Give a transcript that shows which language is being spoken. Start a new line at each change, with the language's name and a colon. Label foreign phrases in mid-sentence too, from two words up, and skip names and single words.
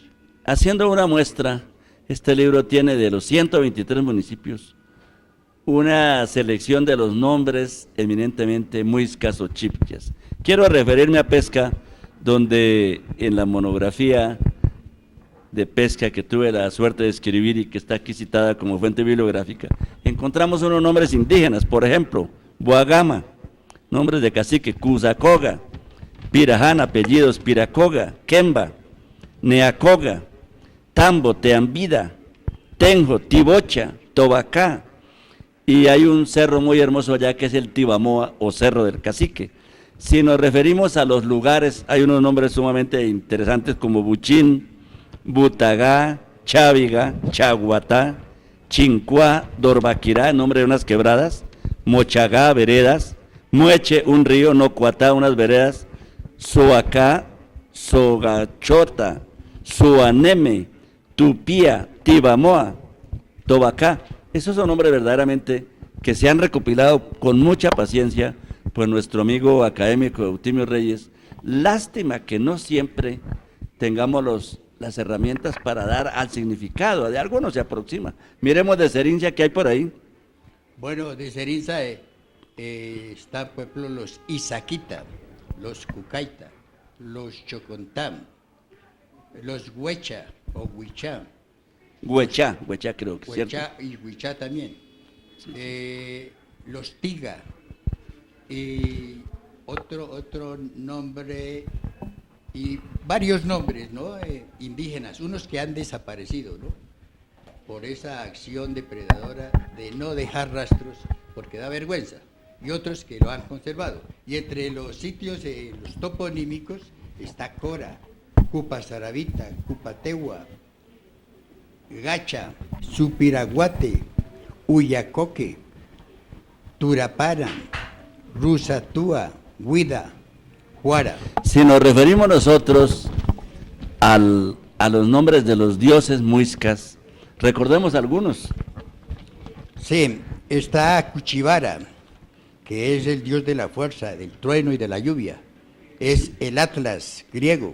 Spanish: Haciendo una muestra, este libro tiene de los 123 municipios una selección de los nombres eminentemente muiscas o chibchas. Quiero referirme a pesca, donde en la monografía de pesca que tuve la suerte de escribir y que está aquí citada como fuente bibliográfica, encontramos unos nombres indígenas, por ejemplo, Boagama, nombres de cacique, Cusacoga, Pirajana, apellidos Piracoga, Quemba, Neacoga, Tambo, Teambida, Tenjo, Tibocha, Tobacá, y hay un cerro muy hermoso allá que es el Tibamoa o Cerro del Cacique. Si nos referimos a los lugares, hay unos nombres sumamente interesantes como Buchín, Butagá, Cháviga, Chaguatá, Chincuá, Dorbaquirá, nombre de unas quebradas, Mochagá, veredas, Mueche, un río, Nocuatá, unas veredas, Soacá, Sogachota, Suaneme, Tupía, Tibamoa, Tobacá. Esos son nombres verdaderamente que se han recopilado con mucha paciencia por nuestro amigo académico Eutimio Reyes. Lástima que no siempre tengamos las herramientas para dar al significado, de algunos se aproxima. Miremos de Serinza, ¿qué hay por ahí? Bueno, de Serinza está, por ejemplo, los Izaquita, los Cucaita, los Chocontam, los Huecha o Huichá. Huecha creo que es cierto. Huecha y Huichá también. Sí. Los Tiga. Y otro nombre, y varios nombres, ¿no?, indígenas, unos que han desaparecido, ¿no?, por esa acción depredadora de no dejar rastros, porque da vergüenza, y otros que lo han conservado. Y entre los sitios, los toponímicos, está Cora, Cupasarabita, Cupategua, Gacha, Supiraguate, Uyacoque, Turapara, Rusatúa, Huida, Juara. Si nos referimos nosotros a los nombres de los dioses muiscas, recordemos algunos. Sí, está Cuchivara, que es el dios de la fuerza, del trueno y de la lluvia. Es el Atlas griego.